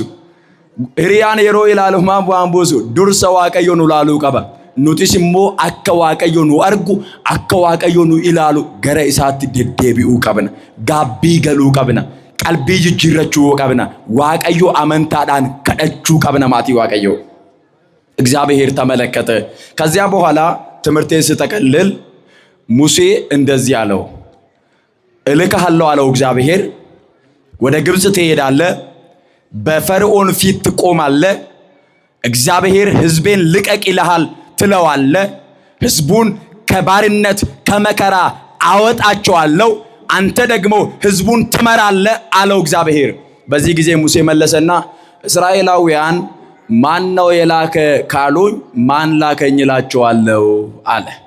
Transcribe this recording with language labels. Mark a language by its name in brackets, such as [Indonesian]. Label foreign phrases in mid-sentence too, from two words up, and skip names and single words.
[Oromo] Hiriyaan yeroo ilaale homaa bu'aan buusu. Dursa Waaqayyo nu ilaaluu qaba. Nutis immoo akka Waaqayyo nu argu, akka Waaqayyo nu ilaalu gara isaatti deddeebi'uu qabna. Gaabbii galuu qabna. Qalbii jijjiirrachuu qabna. Waaqayyo amantaadhaan kadhachuu qabna maatii Waaqayyo. [Amharic] እግዚአብሔር ተመለከተ። ከዚያ በኋላ ትምህርቴን ስጠቀልል ሙሴ እንደዚህ አለው፣ እልክሃለሁ አለው እግዚአብሔር። ወደ ግብጽ ትሄዳለህ፣ በፈርዖን ፊት ትቆማለህ። እግዚአብሔር ሕዝቤን ልቀቅ ይልሃል ትለዋለህ። ሕዝቡን ከባርነት ከመከራ አወጣቸዋለሁ፣ አንተ ደግሞ ሕዝቡን ትመራለህ አለው እግዚአብሔር። በዚህ ጊዜ ሙሴ መለሰና እስራኤላውያን ማን ነው የላከ ካሉኝ ማን ላከኝ እላቸዋለሁ አለ።